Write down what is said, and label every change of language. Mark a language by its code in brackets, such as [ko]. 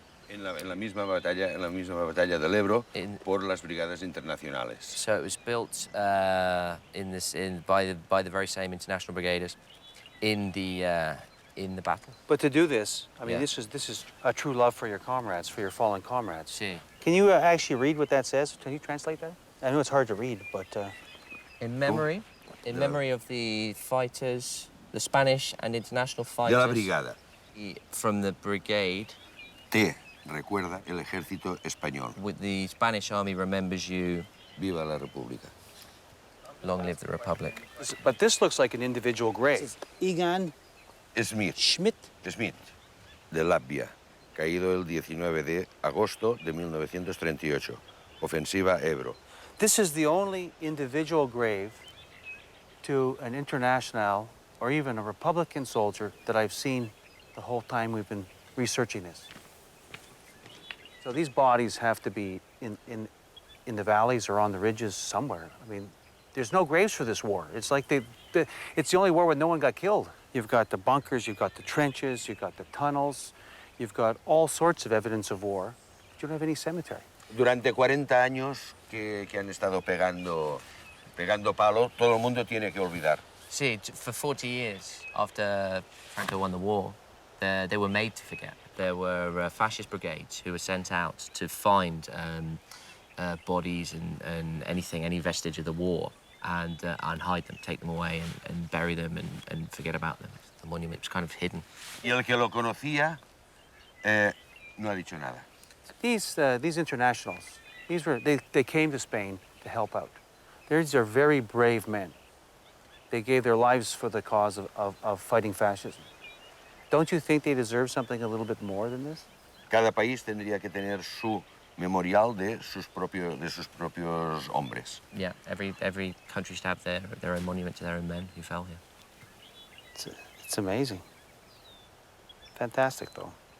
[es] En la misma batalla del Ebro por las brigadas internacionales. [en] So it was built by the very same international brigaders in the battle. But to do this, I mean, Yeah. this is a true love for your comrades, for your fallen comrades. [es] Sí. [en] Can you actually read what that says? Can you translate that? I know it's hard to read, but... In memory of the fighters, the Spanish and international fighters. [es] De la brigada. [en] From the brigade. [es] Te recuerda el ejército español. [en] With the Spanish army remembers you. [es] Viva la República. [en] Long live the Republic. But this looks like an individual grave. [es] Egon Schmidt, de Latvia, caído el 19 de agosto de 1938. Ofensiva Ebro. [en] This is the only individual grave to an international or even a Republican soldier that I've seen the whole time we've been researching this. So these bodies have to be in the valleys or on the ridges somewhere. I mean, there's no graves for this war. It's like it's the only war where no one got killed. You've got the bunkers, you've got the trenches, you've got the tunnels, you've got all sorts of evidence of war, but you don't have any cemetery. [es] Durante 40 años que han estado pegando palo, todo el mundo tiene que olvidar. [en] See, for 40 years after Franco won the war, they were made to forget. There were fascist brigades who were sent out to find bodies and any vestige of the war and hide them, take them away and bury them and forget about them. The monument was kind of hidden. [es] Y el que lo conocía no ha dicho nada. [en] These internationals, they came to Spain to help out. These are very brave men. They gave their lives for the cause of fighting fascism. Don't you think they deserve something a little bit more than this? [es] Cada país tendría que tener su memorial de sus propios hombres. [en] Yeah, every country should have their own monument to their own men who fell here. It's amazing. Fantastic, though.